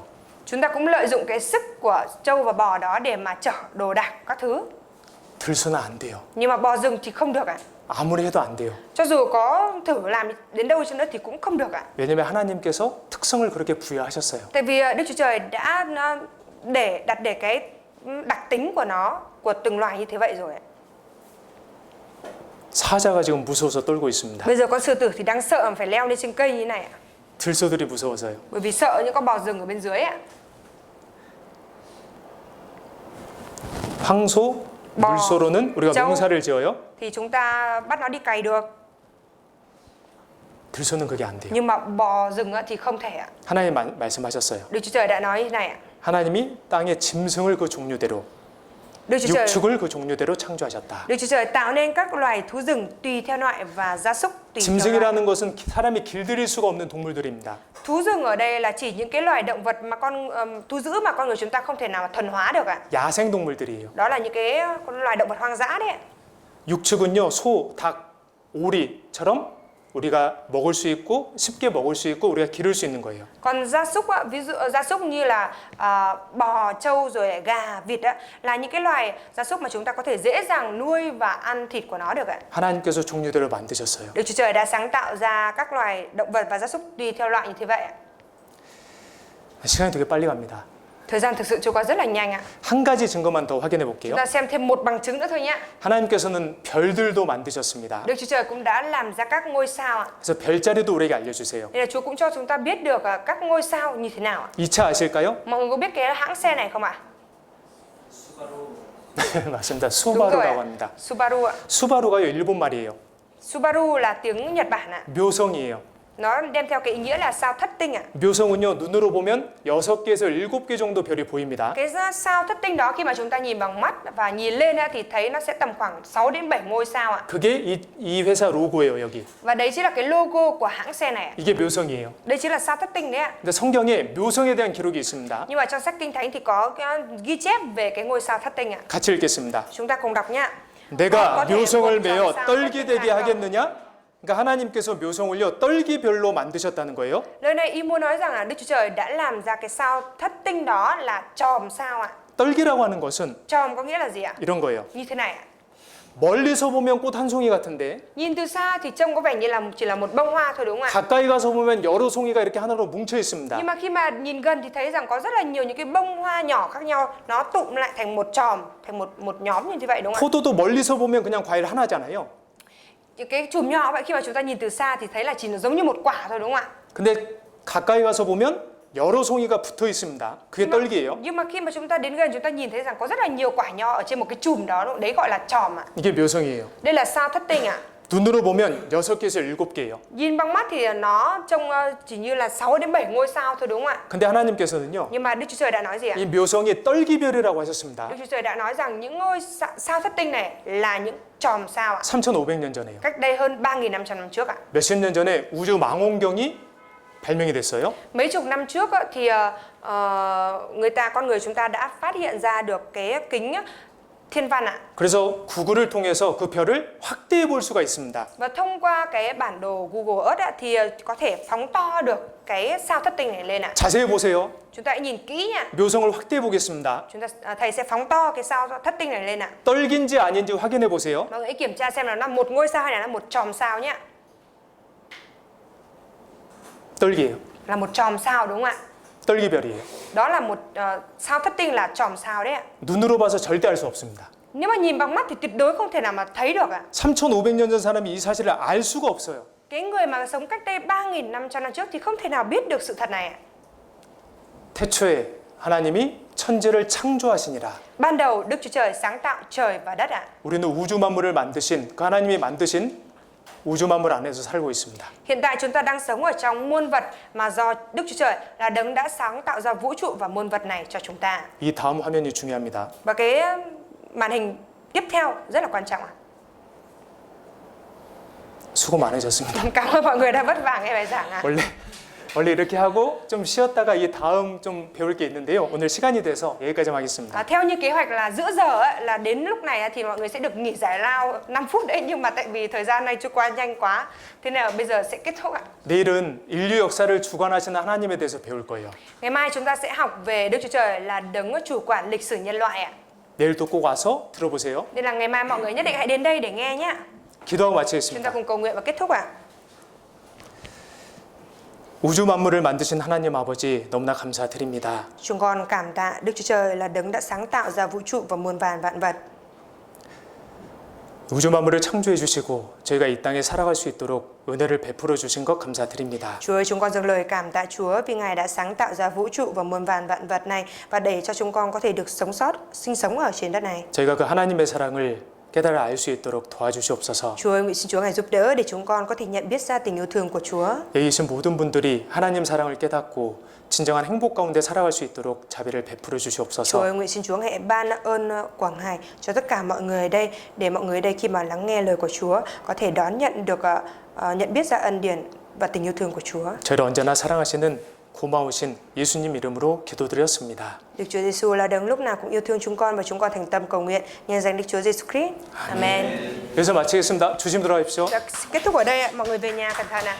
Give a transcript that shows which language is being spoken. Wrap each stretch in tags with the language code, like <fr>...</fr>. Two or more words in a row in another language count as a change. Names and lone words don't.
<vi>Chúng ta cũng lợi dụng cái sức của trâu và bò đó để mà chở đồ đạc các thứ.</vi> <ko>들소는 안 돼요.</ko> <vi>Nhưng mà bò rừng thì không được ạ.</vi> <ko>아무리 해도 안 돼요.</ko> <vi>Cho dù có thử làm đến đâu chăng nữa thì cũng không được ạ.</vi> <ko>왜냐면 하나님께서 특성을 그렇게 부여하셨어요.</ko> <vi>Tại vì Đức Chúa Trời đã đặt để cái đặc tính của nó, của từng loài như thế vậy rồi ạ.</vi> <ko>사자가 지금 무서워서 떨고 있습니다.</ko> <vi>Bây giờ con sư tử thì đang sợ mà phải leo lên trên cây như này ạ.</vi> <ko>들소들이 무서워서요.</ko> <vi>Bởi vì sợ những con bò rừng ở bên dưới ạ.</vi> <ko>황소,</ko> <vi>bò,</vi> <ko>물소로는 우리가</ko> <vi>trâu</vi> <ko>농사를 지어요.</ko> <vi>thì chúng ta bắt nó đi cày được.</vi> <ko>들소는 그게 안 돼요.</ko> <vi>Nhưng mà bò rừng thì không thể ạ.</vi> <ko>하나님 말씀하셨어요.</ko> <vi>Đức Chúa Trời đã nói như này ạ.</vi> <ko>하나님이 땅의 짐승을 그 종류대로,</ko> <vi>Đức Chúa Trời</vi> <ko>육축을 그 종류대로 창조하셨다.</ko> <vi>Đức Chúa Trời tạo nên các loài thú rừng tùy theo loại và gia súc tùy theo loại.</vi> <ko>짐승이라는 것은 사람이 길들일 수가 없는 동물들입니다.</ko> <vi>Thú rừng ở đây là chỉ những cái loài động vật mà thú dữ mà con người chúng ta không thể nào mà thuần hóa được ạ.</vi> <ko>야생 동물들이에요.</ko> <vi>Đó là những cái loài động vật hoang dã đấy ạ.</vi> <ko>육축은요, 소, 닭, 오리처럼 우리가 먹을 수 있고 쉽게 먹을 수 있고 우리가 기를 수 있는 거예요.</ko> <vi>Còn gia súc ví dụ gia súc như là bò, trâu rồi gà, vịt là những cái loài gia súc mà chúng ta có thể dễ dàng nuôi và ăn thịt của nó được ạ.</vi> <ko>하나님께서 종류대로 만드셨어요.</ko> <vi>Đức Chúa Trời đã sáng tạo ra các loài động vật và gia súc tùy theo loại như thế vậy ạ.</vi> <ko>시간이 되게 빨리 갑니다.</ko> <vi>Thời gian thực sự trôi qua rất là nhanh ạ.</vi> <ko>한 가지 증거만 더 확인해</ko> <vi>Chúng</vi> <ko>볼게요.</ko> <vi>ta xem thêm một bằng chứng nữa thôi nhé.</vi> <ko>하나님께서는 별들도 만드셨습니다.</ko> <vi>Đức Chúa Trời cũng đã làm ra các ngôi sao ạ.</vi> <ko>그래서 별자리도 우리에게 알려주세요.</ko> <vi>Nên là Chúa cũng cho chúng ta biết được các ngôi sao như thế nào ạ.</vi> <ko>이 차 아실까요?</ko> <vi>Mọi người có biết cái hãng xe này không ạ?</vi> <ko>맞습니다.</ko> <vi>Đúng rồi</vi> <ko>수바루라고</ko> <vi>ạ.</vi> <ko>합니다.</ko> <vi>Subaru ạ.</vi> <ko>수바루가요 일본 말이에요.</ko> <vi>Subaru là tiếng Nhật Bản ạ.</vi> <ko>묘성이에요.</ko> <vi>Nó đem theo cái ý nghĩa là sao thất tinh ạ.</vi> <ko>묘성은요, 눈으로 보면 6개에서 7개 정도 별이 보입니다.</ko> <vi>Cái sao thất tinh đó khi mà chúng ta nhìn bằng mắt và nhìn lên thì thấy nó sẽ tầm khoảng 6 đến 7 ngôi sao ạ.</vi> <ko>그게 이 회사 로고예요, 여기.</ko> <vi>Và đấy chính là cái logo của hãng xe này ạ.</vi> <ko>이게 묘성이에요.</ko> <vi>Đây chính là sao thất tinh đấy ạ.</vi> <ko>근데 성경에 묘성에 대한 기록이 있습니다.</ko> <vi>Nhưng mà trong sách Kinh Thánh thì có cái ghi chép về cái ngôi sao thất tinh ạ.</vi> <ko>같이 읽겠습니다.</ko> <vi>Chúng ta cùng đọc nhá.</vi> <ko>내가</ko> <vi>có thể</vi> <ko>묘성을</ko> <vi>một trong</vi> <ko>매어</ko> <vi>sao</vi> <ko>떨기</ko> <vi>thất tinh</vi> <ko>되게</ko> <vi>thành không?</vi> <ko>하겠느냐? 그러니까 하나님께서 묘성을요, 떨기별로 만드셨다는 거예요.</ko> <vi>Lời này ý muốn nói rằng là Đức Chúa Trời đã làm ra cái sao thất tinh đó là chòm sao ạ.</vi> <ko>떨기라고 하는 것은</ko> <vi>Chòm có nghĩa là gì ạ?</vi> <ko>이런 거예요.</ko> <vi>Như thế này ạ.</vi> <ko>멀리서 보면 꽃 한 송이 같은데</ko> <vi>Nhìn từ xa thì trông có vẻ như là chỉ là một bông hoa thôi đúng không ạ?</vi> <ko>가까이 가서 보면 여러 송이가 이렇게 하나로 뭉쳐 있습니다.</ko> <vi>Nhưng mà khi mà nhìn gần thì thấy rằng có rất là nhiều những cái bông hoa nhỏ khác nhau, nó tụm lại thành một chòm, thành một nhóm như vậy đúng không ạ?</vi> <ko>포도도 멀리서 보면 그냥 과일 하나잖아요.</ko> <vi>Cái chùm nhỏ vậy khi mà chúng ta nhìn từ xa thì thấy là chỉ giống như một quả thôi đúng không ạ?</vi> <ko>근데 가까이 가서 보면 여러 송이가 붙어 있습니다. 그게 떨기예요.</ko> <vi>Nhưng mà khi mà chúng ta đến gần chúng ta nhìn thấy rằng có rất là nhiều quả nho ở trên một cái chùm đó, đấy gọi là chòm ạ.</vi> <ko>이게 묘성이에요.</ko> <vi>Đây là sao thất tinh ạ.</vi> <ko>눈으로 보면 6개에서 7개예요.</ko> <vi>Nhìn bằng mắt thì nó trông chỉ như là 6 đến 7 ngôi sao thôi đúng không ạ?</vi> <ko>근데 하나님께서는요,</ko> <vi>Nhưng mà Đức Chúa Trời đã nói gì ạ?</vi> <ko>이 묘성이 떨기별이라고 하셨습니다.</ko> <vi>Đức Chúa Trời đã nói rằng những ngôi sao thất tinh này là những chòm sao ạ.</vi> <ko>3,500년 전에요.</ko> <vi>Cách đây hơn 3.500 năm trước ạ.</vi> <ko>몇십 년 전에 우주 망원경이 발명이 됐어요.</ko> <vi>Mấy chục năm trước thì con người chúng ta đã phát hiện ra được cái kính thiên văn ạ.</vi> <ko>그래서 구글을 통해서 그 별을 확대해 볼 수가 있습니다.</ko> <vi>Và thông qua cái bản đồ Google Earth thì có thể phóng to được cái sao thất tinh này lên ạ.</vi> <ko>자세히 보세요.</ko> <vi>Chúng ta hãy nhìn kỹ nha.</vi> <ko>묘성을 확대해 보겠습니다.</ko> <vi>Thầy sẽ phóng to cái sao thất tinh này lên ạ.</vi> <ko>떨기인지 아닌지 확인해 보세요.</ko> <vi>Mọi người hãy kiểm tra xem là nó một ngôi sao hay là nó một chòm sao nhé.</vi> <ko>떨기예요.</ko> <vi>Là một chòm sao đúng không ạ?</vi> <ko>떨기별이에요.</ko> <vi>Đó là một sao thất tinh là chòm sao đấy ạ.</vi> <ko>눈으로 봐서 절대 알 수 없습니다.</ko> <vi>Nếu mà nhìn bằng mắt thì tuyệt đối không thể nào mà thấy được ạ.</vi> <ko>3,500년 전 사람이 이 사실을 알 수가 없어요.</ko> <vi>Cái người mà sống cách đây 3.500 năm trước thì không thể nào biết được sự thật này ạ.</vi> <ko>태초에 하나님이 천지를 창조하시니라.</ko> <vi>Ban đầu Đức Chúa Trời sáng tạo trời và đất ạ.</vi> <ko>우리는 우주 만물을 만드신 그 하나님이 만드신 우주 만물 안에서 살고 있습니다.</ko> <vi>Hiện tại chúng ta đang sống ở trong muôn vật mà do Đức Chúa Trời là đấng đã sáng tạo ra vũ trụ và muôn vật này cho chúng ta.</vi> <ko>이 다음 화면이 중요합니다.</ko> <vi>Và cái màn hình tiếp theo rất là quan trọng ạ.</vi> <ko>수고 많으셨습니다.</ko> <vi>Cảm ơn mọi người đã vất vả nghe bài giảng ạ.</vi> <ko>원래 이렇게 하고 좀 쉬었다가 이 다음 좀 배울 게 있는데요. 오늘 시간이 돼서 여기까지 하겠습니다.</ko> <vi>Theo như kế hoạch là giữa giờ là đến lúc này thì mọi người sẽ được nghỉ giải lao 5 phút đấy, nhưng mà tại vì thời gian này trôi qua nhanh quá, thế nên là bây giờ sẽ kết thúc ạ.</vi> <ko>내일은 인류 역사를 주관하시는 하나님에 대해서 배울 거예요.</ko> <vi>Ngày mai chúng ta sẽ học về Đức Chúa Trời là đấng chủ quản lịch sử nhân loại ạ.</vi> <ko>내일도 꼭 와서 들어보세요.</ko> <vi>Nên là ngày mai mọi người nhất định hãy đến đây để nghe nhé.</vi> <ko>기도하고</ko> <vi>Chúng ta</vi> <ko>마치겠습니다.</ko> <vi>cùng cầu nguyện và kết thúc ạ.</vi> <ko>우주 만물을 만드신 하나님 아버지 너무나 감사드립니다.</ko> <vi>Chúng con cảm tạ Đức Chúa Trời là đấng đã sáng tạo ra vũ trụ và muôn vàn vạn vật.</vi> <ko>우주 만물을 창조해 주시고 저희가 이 땅에 살아갈 수 있도록 은혜를 베풀어 주신 것 감사드립니다.</ko> <vi>Chúa ơi, chúng con dâng lời cảm tạ Chúa vì Ngài đã sáng tạo ra vũ trụ và muôn vàn vạn vật này và để cho chúng con có thể được sống sót, sinh sống ở trên đất này.</vi> <ko>저희가 그 하나님의 사랑을 깨달아 알 수 있도록 도와주시옵소서.</ko> <vi>Chúa ơi, nguyện xin Chúa Ngài giúp đỡ để chúng con có thể nhận biết ra tình yêu thương của Chúa.</vi> <ko>여기 계신 모든 분들이 하나님 사랑을 깨닫고 진정한 행복 가운데 살아갈 수 있도록 자비를 베풀어</ko> <vi>Chúa</vi> <ko>주시옵소서.</ko> <vi>ơi, nguyện xin Chúa hãy ban ơn của Ngài cho tất cả mọi người ở đây, để mọi người ở đây khi mà lắng nghe lời của Chúa có thể đón nhận được nhận biết ra ân điển và tình yêu thương của Chúa.</vi> <ko>저희를 언제나 사랑하시는 고마우신 예수님 이름으로 기도드렸습니다.</ko> <vi>Đức Chúa Giêsu là đấng lúc nào cũng yêu thương chúng con và chúng con thành tâm cầu nguyện nhân danh Đức Chúa Giêsu Christ. Amen.</vi> <ko>여기서 마치겠습니다. 조심 들어가십시오.</ko> <vi>Kết thúc ở đây ạ, mọi người về nhà cẩn thận ạ.</vi>